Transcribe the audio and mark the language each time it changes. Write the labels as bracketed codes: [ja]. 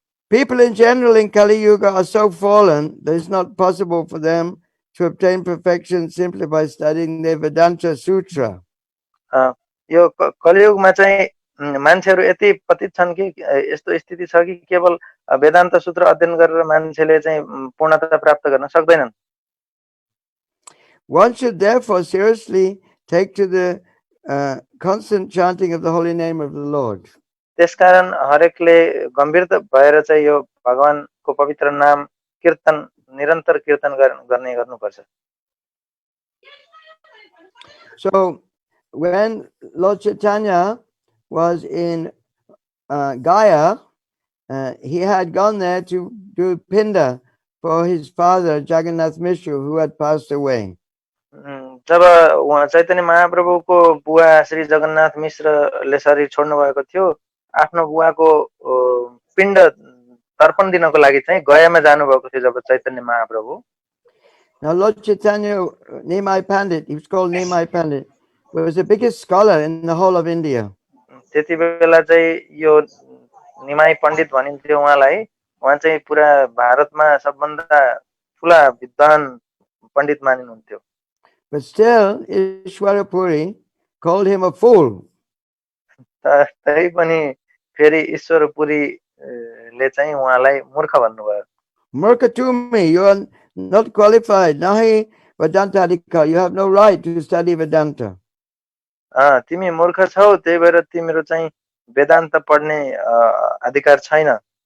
[en] People in general in Kali Yuga are so fallen that it's not possible for them to obtain perfection simply by studying the Vedanta Sutra. [ne] यो कलियुगमा चाहिँ मान्छेहरू यति पतित छन् कि यस्तो स्थिति छ कि केवल वेदान्त सूत्र अध्ययन गरेर मान्छेले चाहिँ पूर्णता प्राप्त गर्न सक्दैनन् [en] One should therefore seriously take to the constant chanting of the holy name of the Lord. [ne] त्यसकारण हरेकले गम्भीर भएर चाहिँ यो भगवानको पवित्र नाम कीर्तन निरन्तर कीर्तन गर्ने गर्नुपर्छ [en] So when Lord Chaitanya was in Gaya, he had gone there to do pinda for his father Jagannath Mishra, who had passed away. [ne] जब उहाँ चैतन्य महाप्रभुको बुवा श्री जगन्नाथ मिश्रले शरीर छोड्नु भएको थियो, आफ्नो बुवाको पिण्ड तर्पण दिनको लागि चाहिँ गयामा जानुभएको थियो जब Chaitanya Mahaprabhu. [en] Now Lord Chaitanya Nimai Pandit, he was called Nimai Pandit, was the biggest scholar in the whole of India. [ne] त्यति बेला चाहिँ यो निमाई पण्डित भनिन्थ्यो उहाँलाई। उहाँ चाहिँ पुरा भारतमा सबभन्दा ठुला विद्वान पण्डित मानिनुहुन्थ्यो। [en] But still, Ishwara Puri called him a fool. [ne] तै पनि फेरि ईश्वर पुरीले चाहिँ उहाँलाई मूर्ख भन्नुभयो। [en] Murka to me, you are not qualified. [sa] Nahi Vedanta Adhikar. [en] You have no right to study Vedanta. [ne] तिमी मूर्ख छौ, त्यही भएर तिम्रो चाहिँ वेदान्त पढ्ने अधिकार छैन।